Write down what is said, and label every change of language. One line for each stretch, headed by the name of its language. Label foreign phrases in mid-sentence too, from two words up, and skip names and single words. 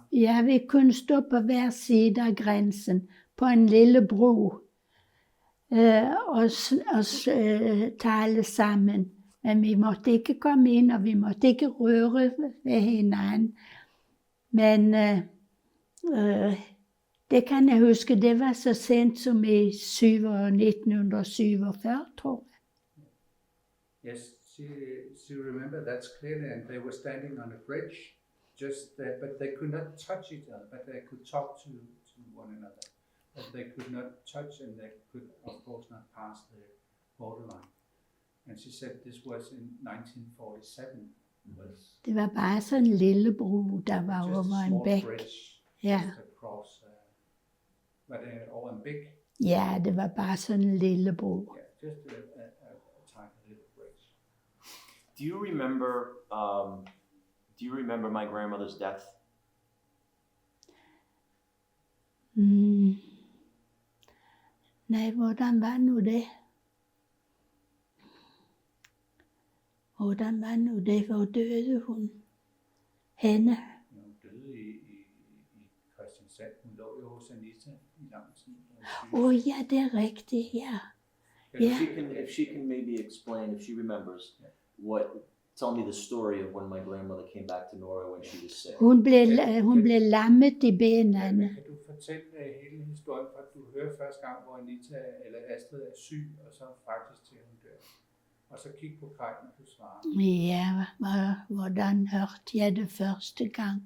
Danish: ja, vi kunne stå på hver side af grænsen på en lille bro og tale sammen. Men vi måtte ikke komme ind, og vi måtte ikke røre ved hinanden. Men det kan jeg huske, det var så sent som i 1947, tror jeg.
English: Yes, she remembered that clearly, and they were standing on a bridge, just but they could not touch each other, but they could talk to one another. But they could not touch, and they could, of course, not pass the borderline. And she said this was in 1947.
Danish: Det var bare sådan en lille bro, der var
English: Just a
Danish: over en
English: small
Danish: bæk.
English: bridge,
Danish: Ja.
English: just across,
Danish: over en bæk. Ja, det var bare sådan en lille bro.
English: Yeah, just a tiny little bridge. Do you remember my grandmother's death?
Danish: Nej, hvordan var nu det? Hvordan var nu det? Hvor døde hun? Hende? Hun døde i Kristiansand. Hun lå jo hos Anita i lang tid. Ja, det er rigtigt, ja.
English: If she can maybe explain, if she remembers, tell me the story of when my grandmother came back to Norway when she was sick.
Danish: Hun blev lammet i benene. Kan du fortælle hele historien, fra du hører første gang, hvor Anita eller Astrid er syg, og så faktisk til hun dør? Og så kig på Kaj, når du svarer. Ja, hvordan hørte jeg det første gang?